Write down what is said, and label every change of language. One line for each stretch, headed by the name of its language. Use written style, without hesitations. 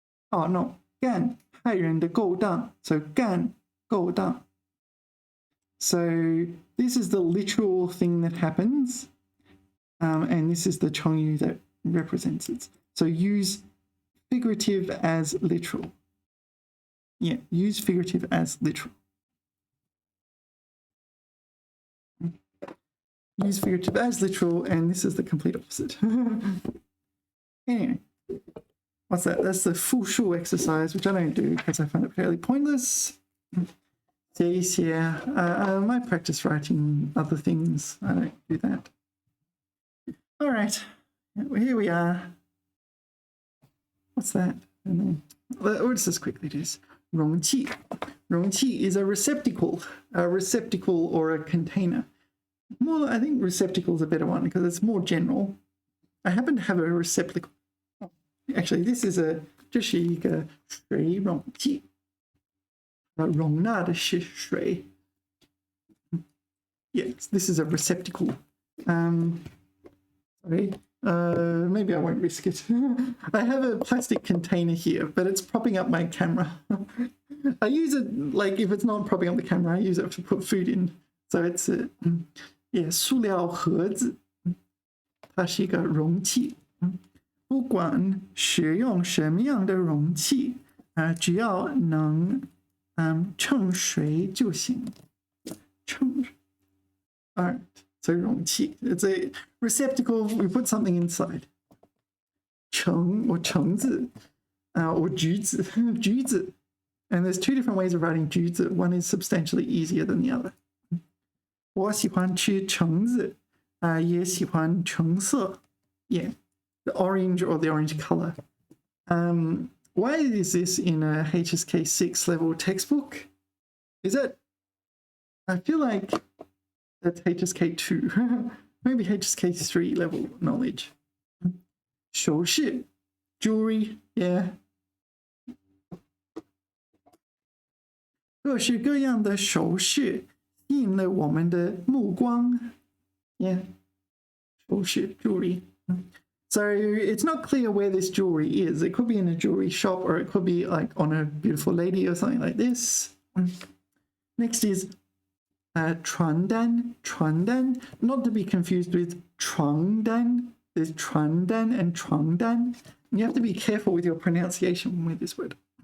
English: Oh no,
Chinese: 干害人的勾当. So 干勾当.
English: So this is the literal thing that happens, and this is the 成语 that represents it. So use figurative as literal. Yeah, use figurative as literal. Use figurative as literal, and this is the complete opposite. Anyway, what's that? That's the 复数 exercise, which I don't do because I find it fairly pointless.
Chinese: 写一写,
English: I might practice writing other things. I don't do that. All right, here we are. What's that? Let's just quickly do this. 容器.容器 is a receptacle or a container. More, I think receptacle is a better one because it's more general. I happen to have a receptacle. Actually, this is a
Chinese: 这是一个水容器，容纳的是水。
English: Yes, this is a receptacle. Sorry. Maybe I won't risk it. I have a plastic container here, but it's propping up my camera. I use it, like, if it's not propping up the camera, I use it to put food in. So it's yeah,
Chinese: 塑料盒子，它是一个容器。不管使用什么样的容器，只要能盛水就行。
English: 盛 Alright, so 容器. It's a receptacle, we put something inside.
Chinese: 橙 or 橙子 or 橘子, 橘子.
English: And there's two different ways of writing 橘子. One is substantially easier than the other.
Chinese: 我喜欢吃橙子，也喜欢橙色.
English: Yeah, the orange or the orange color. Why is this in a HSK6 level textbook? Is it? I feel like that's HSK2, maybe HSK3 level knowledge. 首饰 jewelry, yeah.
Chinese: 各式各样的首饰吸引了我们的目光
English: Yeah,
Chinese: 首饰 jewelry.
English: So it's not clear where this jewelry is. It could be in a jewelry shop or it could be like on a beautiful lady or something like this. Next is 传单 传单, not to be confused with 床单. There's 传单 and 床单. You have to be careful with your pronunciation with this word.